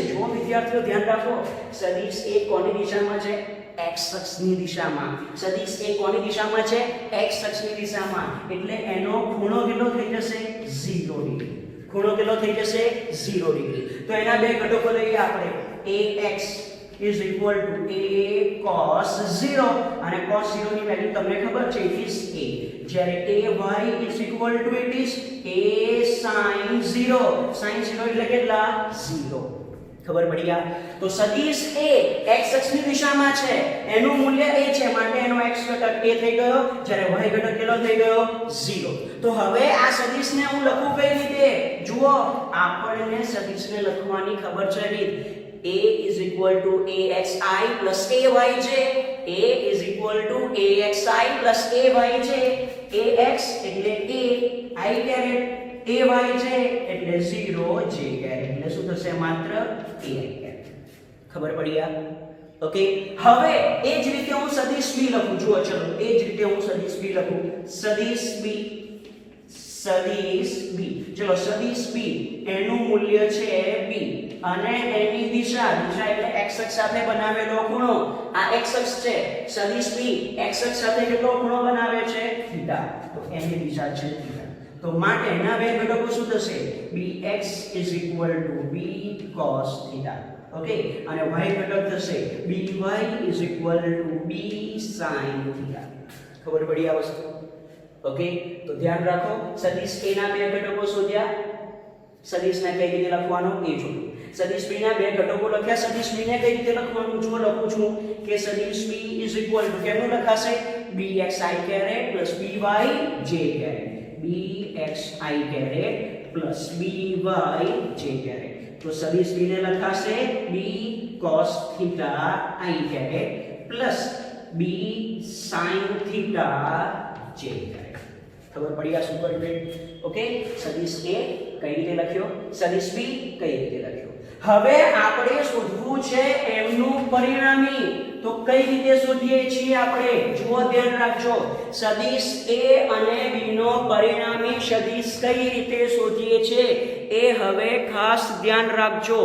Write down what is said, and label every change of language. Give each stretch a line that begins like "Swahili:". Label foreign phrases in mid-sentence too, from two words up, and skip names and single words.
Gujarati: જો વિદ્યાર્થીઓ ધ્યાન રાખો, સદિશ એ કોની દિશામાં છે? x અક્ષની દિશામાં. સદિશ એ કોની દિશામાં છે? x અક્ષની દિશામાં. એટલે એનો ખૂણો કેટલો થઈ જશે? 0 ડિગ્રી. ખૂણો કેટલો થઈ જશે? 0 ડિગ્રી. તો એના બે ઘટકો લઈએ આપણે.
English: ax is equal to a cos 0
Gujarati: અને cos 0 ની વેલ્યુ તમને ખબર છે,
English: it is a. જ્યારે ay is equal to it is a sin 0.
Gujarati: sin 0 એટલે કેટલા? 0. ખબર પડી ગયા? તો સદિશ a x અક્ષની દિશામાં છે, એનું મૂલ્ય a છે, માટે એનો x ઘટક a થઈ ગયો, જ્યારે y ઘટક કેટલો થઈ ગયો? 0. તો હવે આ સદિશને હું લખું કઈ રીતે? જુઓ, આપણને સદિશને લખવાની ખબર છે રીત.
English: a is equal to axi plus ayj. a is equal to axi plus ayj.
Gujarati: ax એટલે
English: a, i caret, ayj
Gujarati: એટલે
English: 0, j caret
Gujarati: એટલે શું થશે? માત્ર ai caret. ખબર પડી આ? ઓકે. હવે એ જ રીતે હું સદિશ b લખું. જુઓ, ચલો એ જ રીતે હું સદિશ b લખું. સદિશ b, સદિશ b. ચલો સદિશ b એનું મૂલ્ય છે b અને એની દિશા એટલે x અક્ષ સાથે બનાવેલો ખૂણો. આ x અક્ષ છે. સદિશ b x અક્ષ સાથે કેટલો ખૂણો બનાવે છે? થીટા. તો એની દિશા છે થીટા. તો માટે એના બે ઘટકો શું થશે?
English: bx is equal to b cos થીટા. ઓકે.
Gujarati: અને y ઘટક થશે
English: by is equal to b sin થીટા.
Gujarati: ખબર પડી આ વસ્તુ? ઓકે. તો ધ્યાન રાખો, સદિશ a ના બે ઘટકો શોધ્યા. સદિશને કઈ રીતે લખવાનો એ જોયું. સદિશ b ના બે ઘટકો લખ્યા. સદિશ b ને કઈ રીતે લખવાનું? જો લખું છું કે સદિશ b
English: is equal to
Gujarati: કેમનું લખાશે?
English: bxi caret plus byj caret. bxi caret plus byj caret.
Gujarati: તો સદિશ b ને લખાશે
English: b cos theta i caret plus b sin theta j caret.
Gujarati: ખબર પડી આ
English: super grade?
Gujarati: ઓકે. સદિશ a કઈ રીતે લખ્યો? સદિશ b કઈ રીતે લખ્યો? હવે આપણે શોધવું છે એમનું પરિણામી. તો કઈ રીતે શોધીએ છીએ આપણે? જુઓ, ધ્યાન રાખજો. સદિશ a અને b નો પરિણામી સદિશ કઈ રીતે શોધીએ છીએ એ હવે ખાસ ધ્યાન રાખજો.